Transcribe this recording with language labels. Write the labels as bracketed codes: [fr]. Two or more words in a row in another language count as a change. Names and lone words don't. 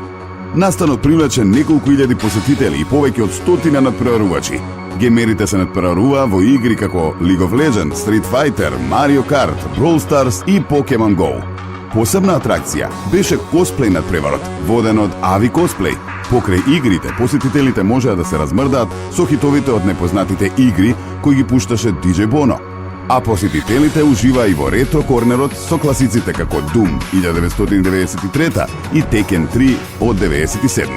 [mk] Настанот привлече неколку илјади посетители и повеќе од 100 надпреварувачи. Геймерите се надпреваруваа во игри како League of Legends, Street Fighter, Mario Kart, Brawl Stars и Pokemon Go. Посебна атракција беше косплеј надпреварот, воден од Ави Косплеј. Покрај игрите, посетителите можеа да се размрдаат со хитовите од непознатите игри кои ги пушташе DJ Bono. А посетителите уживаа и во ретро корнерот со класиците како Doom 1993 и Tekken 3 од 97.